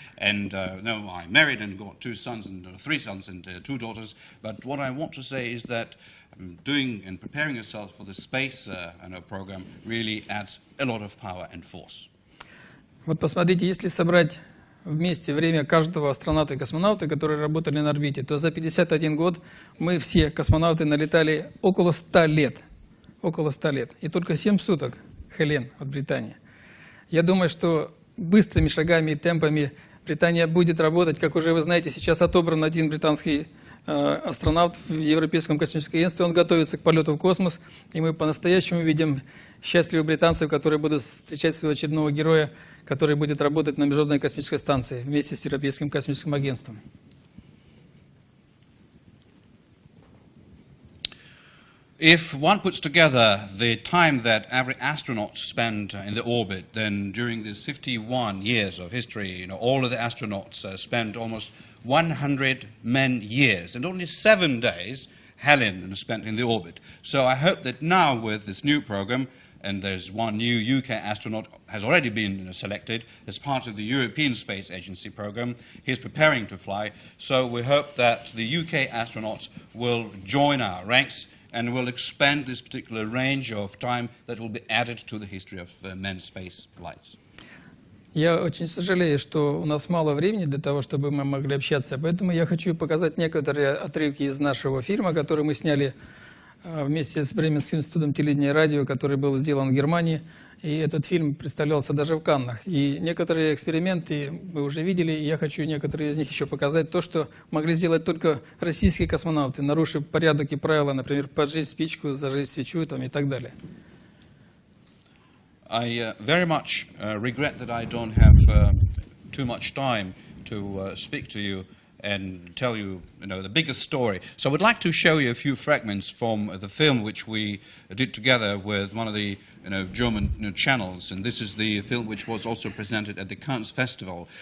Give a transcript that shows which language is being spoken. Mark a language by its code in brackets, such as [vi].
[en] And no, I married and got 2 sons and 3 sons and 2 daughters. But what I want to say is that doing and preparing yourself for the space program really adds a lot of power and force. [ru] Вот посмотрите, если собрать вместе время каждого астронавта и космонавта, которые работали на орбите, то за 51 год мы все космонавты налетали около 100 лет. Около 100 лет. И только 7 суток Хелен от Британии. Я думаю, что быстрыми шагами и темпами Британия будет работать. Как уже вы знаете, сейчас отобран один британский астронавт в Европейском космическом агентстве. Он готовится к полету в космос. И мы по-настоящему видим счастливых британцев, которые будут встречать своего очередного героя, который будет работать на Международной космической станции вместе с Европейским космическим агентством. [en] If one puts together the time that every astronaut spent in the orbit, then during these 51 years of history, all of the astronauts spent almost 100 man-years, and only 7 days Helen spent in the orbit. So I hope that now with this new program, and there's one new UK astronaut has already been selected as part of the European Space Agency program. He's preparing to fly, so we hope that the UK astronauts will join our ranks and will expand this particular range of time that will be added to the history of manned space flights. [ru] Я очень сожалею, что у нас мало времени для того, чтобы мы могли общаться, поэтому я хочу показать некоторые отрывки из нашего фильма, который мы сняли вместе с Бременским институтом телевидения и радио, который был сделан в Германии. И этот фильм представлялся даже в Каннах. И некоторые эксперименты вы уже видели, и я хочу некоторые из них еще показать. То, что могли сделать только российские космонавты, нарушив порядок и правила, например, поджечь спичку, зажечь свечу и так далее. [en] I very much regret that I don't have too much time to speak to you and tell you, the biggest story. So I would like to show you a few fragments from the film which we did together with one of the German channels, and this is the film which was also presented at the Cannes Festival.